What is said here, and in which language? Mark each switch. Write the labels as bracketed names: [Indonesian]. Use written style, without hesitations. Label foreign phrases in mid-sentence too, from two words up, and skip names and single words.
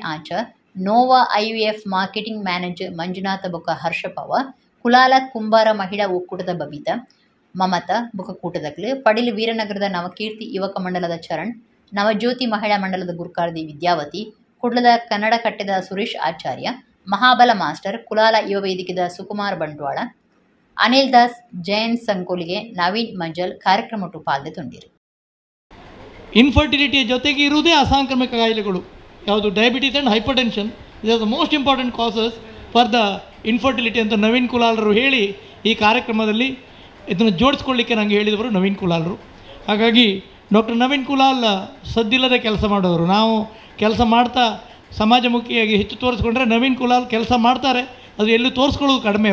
[Tulu] ಆಚಾರ್ ನೋವಾ IVF [English] marketing manager [Tulu] ಮಂಜುನಾಥ ಬೊಕ್ಕ ಹರ್ಷಪವ ಕುಲಾಲ ಕುಂಬಾರ ಮಹಿಳಾ ಒಕ್ಕೂಟದ ಬಬಿತಾ ಮಮತಾ ಬೊಕ್ಕ ಕೂಟದಕ್ಲು ಪಡಿಲು ವೀರನಗರದ ನವಕೀರ್ತಿ ಯುವಕ ಮಂಡಲದ ಚರಣ್ ನವಜ್ಯೋತಿ ಮಹಿಳಾ ಮಂಡಲದ ಗುರುಕಾರ್ದಿ ವಿದ್ಯಾವತಿ ಕುಡ್ಲದ ಕನ್ನಡ ಕಟ್ಟೆದ ಸುರೇಶ್ ಆಚಾರ್ಯ ಮಹಾಬಲ ಮಾಸ್ಟರ್ ಕುಲಾಲ ಯುವ ವೇದಿಕೆದ ಸುಕುಮಾರ್ ಬಂಟ್ವಾಳ ಅನಿಲ್ ದಾಸ್ ಜಯಂತ್ ಸಂಕೋಲಿಗೆ ನವೀನ್ ಮಂಜಲ್ ಕಾರ್ಯಕ್ರಮಟ್ಟು ಪಾಲ್ದೆ ತುಂಡಿರು [Kannada] ಇನ್ಫರ್ಟಿಲಿಟಿಯ ಜೊತೆಗೆ ಇರುವುದೇ ಅಸಾಂಕ್ರಾಮಿಕ ಕಾಯಿಲೆಗಳು ಯಾವುದು [English] diabetes and hypertension is are the most important causes for the infertility [Kannada] ಅಂತ ನವೀನ್ ಕುಲಾಲ್ರು ಹೇಳಿ ಈ ಕಾರ್ಯಕ್ರಮದಲ್ಲಿ ಇದನ್ನು ಜೋಡಿಸ್ಕೊಳ್ಳಿಕ್ಕೆ ನನಗೆ ಹೇಳಿದವರು ನವೀನ್ ಕುಲಾಲ್ರು. ಹಾಗಾಗಿ ಡಾಕ್ಟರ್ ನವೀನ್ ಕುಲಾಲ್ ಸದ್ದಿಲ್ಲದೆ ಕೆಲಸ ಮಾಡೋರು. ನಾವು ಕೆಲಸ ಮಾಡ್ತಾ ಸಮಾಜಮುಖಿಯಾಗಿ ಹೆಚ್ಚು ತೋರಿಸ್ಕೊಂಡ್ರೆ ನವೀನ್ ಕುಲಾಲ್ ಕೆಲಸ ಮಾಡ್ತಾರೆ, ಅದು ಎಲ್ಲೂ ತೋರಿಸ್ಕೊಳ್ಳೋದು ಕಡಿಮೆ.